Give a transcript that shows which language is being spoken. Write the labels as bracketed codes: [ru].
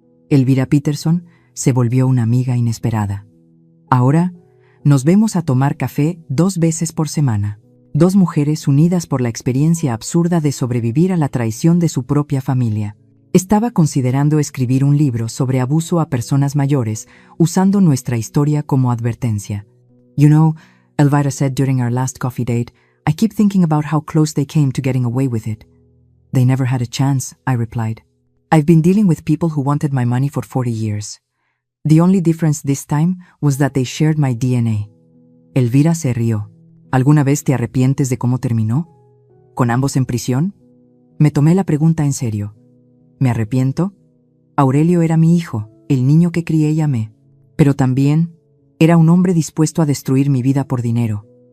[es] Elvira Peterson se volvió una amiga inesperada. Ahora nos vemos a tomar café 2 veces por semana. 2 mujeres unidas por la experiencia absurda de sobrevivir a la traición de su propia familia. Estaba considerando escribir un libro sobre abuso a personas mayores, usando nuestra historia como advertencia. [en] You know, Elvira said during our last coffee date, I keep thinking about how close they came to getting away with it. They never had a chance, I replied. I've been dealing with people who wanted my money for 40 years. The only difference this time was that they shared my DNA. [es] Elvira se rió. ¿Alguna vez te arrepientes de cómo terminó? ¿Con ambos en prisión? Me tomé la pregunta en serio. ¿Me arrepiento? Aurelio era mi hijo, el niño que crié y amé. Pero también era un hombre dispuesto a destruir mi vida por dinero.